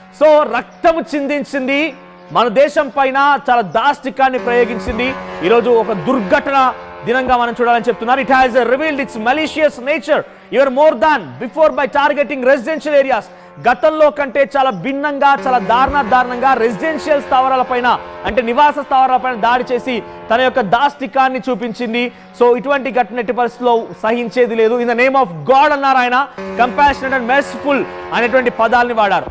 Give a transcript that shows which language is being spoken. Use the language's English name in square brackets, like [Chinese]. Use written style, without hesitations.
[Telugu] So రక్తము చిందించింది, మన దేశం పైన చాలా దాష్టికాన్ని ప్రయోగించింది. ఈరోజు ఒక దుర్ఘటన దినంగా మనం చూడాలని చెప్తున్నారు. [English] It has revealed its malicious nature even more than before by targeting residential areas. [Telugu] గతంలో కంటే చాలా భిన్నంగా, చాలా దారుణంగా రెసిడెన్షియల్ స్థావరాలపైన అంటే నివాస స్థావరాలపైన దాడి చేసి తన యొక్క దాష్టికాన్ని చూపించింది. సో ఇటువంటి ఘటన ఎట్టి పరిస్థితుల్లో సహించేది లేదు. [English] in the name of God [Telugu] అన్నారు ఆయన, [English] compassionate and merciful [Telugu] అనేటువంటి పదాలని వాడారు.